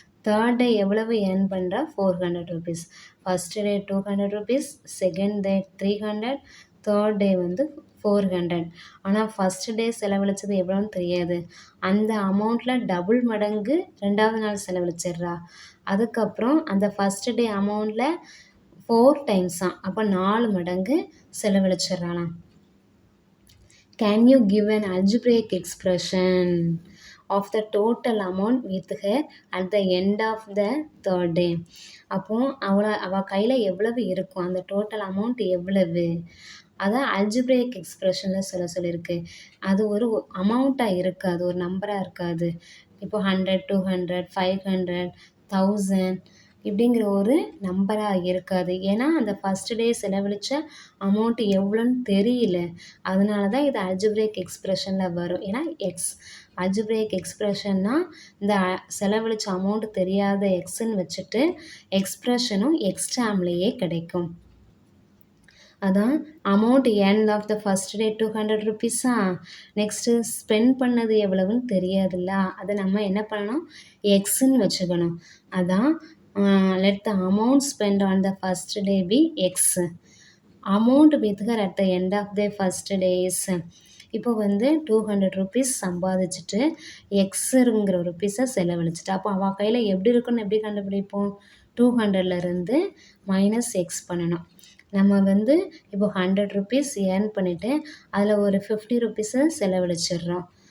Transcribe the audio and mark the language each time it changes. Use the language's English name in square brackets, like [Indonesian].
[Tamil] Third day எவ்வளவு earn பண்ணுறா, 400 rupees. First day 200 rupees, second day 300, third day 400. ஆனால் first day செலவழித்தது எவ்வளோன்னு தெரியாது. அந்த அமௌண்ட்டில் டபுள் மடங்கு ரெண்டாவது நாள் செலவழிச்சிட்றா. அதுக்கப்புறம் அந்த ஃபஸ்ட்டு டே அமௌண்ட்டில் 4 டைம்ஸாம், அப்போ 4 மடங்கு செலவழிச்சிட்றானா. [English] Can you give an algebraic expression of the total amount with her at the end of the third day? [Tamil] அப்போது அவள் கையில் எவ்வளவு இருக்கும், அந்த டோட்டல் அமௌண்ட் எவ்வளவு, அதான் அல்ஜிப்ரேக் எக்ஸ்ப்ரெஷனில் சொல்லியிருக்கு. அது ஒரு அமௌண்ட்டாக இருக்காது, ஒரு நம்பராக இருக்காது. இப்போ 100, 200, 500, 1000 இப்படிங்கிற ஒரு நம்பராக இருக்காது. ஏன்னா அந்த ஃபஸ்ட்டு டே செலவழித்த அமௌண்ட்டு எவ்வளோன்னு தெரியல. அதனால தான் இது அல்ஜிப்ரேக் எக்ஸ்ப்ரெஷனில் வரும். ஏன்னா அல்ஜிப்ரேக் எக்ஸ்ப்ரெஷன்னா இந்த செலவழித்த அமௌண்ட்டு தெரியாத எக்ஸ்ன்னு வச்சுட்டு எக்ஸ்ப்ரெஷனும் எக்ஸ் டேர்ம்லேயே கிடைக்கும். அதான் amount end of the first day 200 ருபீஸா. Next spend பண்ணது எவ்வளவுன்னு தெரியாதுல்ல, அதை நம்ம என்ன பண்ணணும், எக்ஸுன்னு வச்சுக்கணும். அதான் [English] let the amount spent on the first day be x. amount with her at the end of the first day is. [Tamil] இப்போ 200 ருபீஸ் சம்பாதிச்சுட்டு எக்ஸுங்கிற ருபீஸை செலவழிச்சிட்டு, அப்போ அவள் கையில் எப்படி இருக்குன்னு எப்படி கண்டுபிடிப்போம், 200லேருந்து மைனஸ் எக்ஸ் பண்ணணும். நம்ம இப்போ 100 ருபீஸ் ஏர்ன் பண்ணிவிட்டு அதில் ஒரு 50 ருபீஸை செலவழிச்சிட்றோம்.